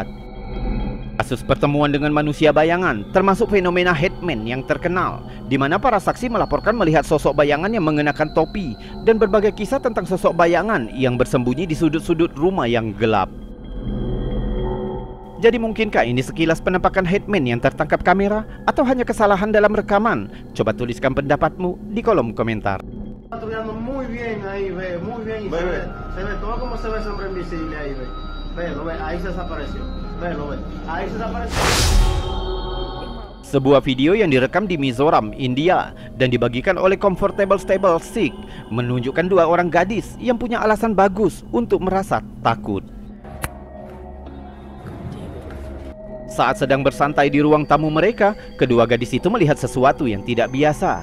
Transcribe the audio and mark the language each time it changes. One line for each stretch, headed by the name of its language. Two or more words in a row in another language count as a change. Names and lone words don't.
Indonesian: Kasus pertemuan dengan manusia bayangan termasuk fenomena Hitman yang terkenal, di mana para saksi melaporkan melihat sosok bayangan yang mengenakan topi dan berbagai kisah tentang sosok bayangan yang bersembunyi di sudut-sudut rumah yang gelap. Jadi mungkinkah ini sekilas penampakan Hitman yang tertangkap kamera atau hanya kesalahan dalam rekaman? Coba tuliskan pendapatmu di kolom komentar.
Spanish: Patrullando muy bien ahí, ve, muy bien. Y se ve todo como se ve ese hombre invisible ahí, ve. Ve, lo ve, ahí se desapareció. Ve, lo ve, ahí se desapareció.
Indonesian: Sebuah video yang direkam di Mizoram, India dan dibagikan oleh Comfortable Stable Sikh menunjukkan dua orang gadis yang punya alasan bagus untuk merasa takut. Saat sedang bersantai di ruang tamu mereka, kedua gadis itu melihat sesuatu yang tidak biasa.